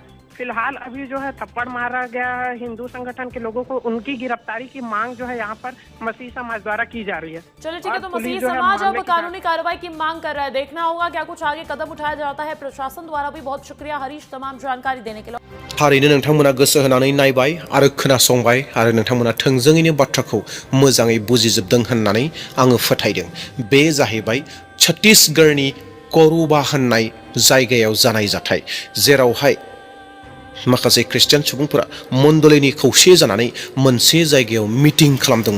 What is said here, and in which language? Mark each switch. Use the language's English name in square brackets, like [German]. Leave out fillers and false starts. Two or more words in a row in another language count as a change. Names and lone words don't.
[Hindi] फिलहाल अभी जो है थप्पड़ मारा गया है हिंदू संगठन के लोगों को, उनकी गिरफ्तारी की मांग जो है यहाँ पर मसीही समाज द्वारा की जा रही है। चलिए ठीक है, तो मसीही समाज अब कानूनी कार्रवाई की मांग कर रहा है। देखना होगा क्या कुछ आगे कदम उठाया जाता है प्रशासन द्वारा भी। बहुत शुक्रिया हरीश तमाम जानकारी देने के लिए। [Bodo] थारैनो नोंथांमोना गोसो होनानै नायबाय आरो खोनासंबाय आरो नोंथांमोना थोंजोङैनो बाथ्राखौ मोजाङै बुजिजोबदों होननानै आङो फोथायदों। बे जाहैबाय छत्तीसगढ़नि कोरबा होननाय जायगायाव जानाय जाथाय, जेरावहाय माखासे ख्रिस्टियान सुबुंफोरा मण्डलीनि खौसे जानानै मोनसे जायगायाव मिटिं खालामदोंमोन।